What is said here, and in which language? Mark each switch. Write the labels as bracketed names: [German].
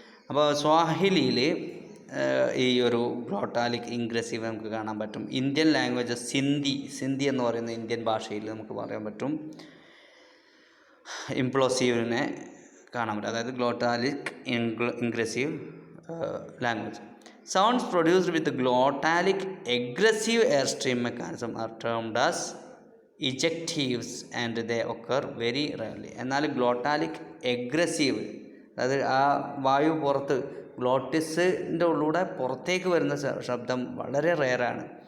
[Malayalam] അപ്പോൾ സ്വാഹിലിയിൽ ഈ ഒരു ഗ്ലോട്ടാലിക് ഇൻഗ്രസീവ് നമുക്ക് കാണാൻ പറ്റും. ഇന്ത്യൻ ലാംഗ്വേജസ് സിന്ധി എന്ന് പറയുന്ന ഇന്ത്യൻ ഭാഷയിൽ നമുക്ക് പറയാൻ പറ്റും ഇംപ്ലോസീവിനെ കാണാൻ പറ്റും, അതായത് ഗ്ലോട്ടാലിക് ingressive language. [English] Sounds produced with glottalic aggressive airstream mechanism are termed as ejectives and they occur very rarely. [Malayalam] എന്നാൽ ഗ്ലോട്ടാലിക് എഗ്രസീവ്, അതായത് ആ വായു പുറത്ത് ഗ്ലോട്ടിസിൻ്റെ ഉള്ളിലൂടെ പുറത്തേക്ക് വരുന്ന ശബ്ദം വളരെ റെയറാണ്.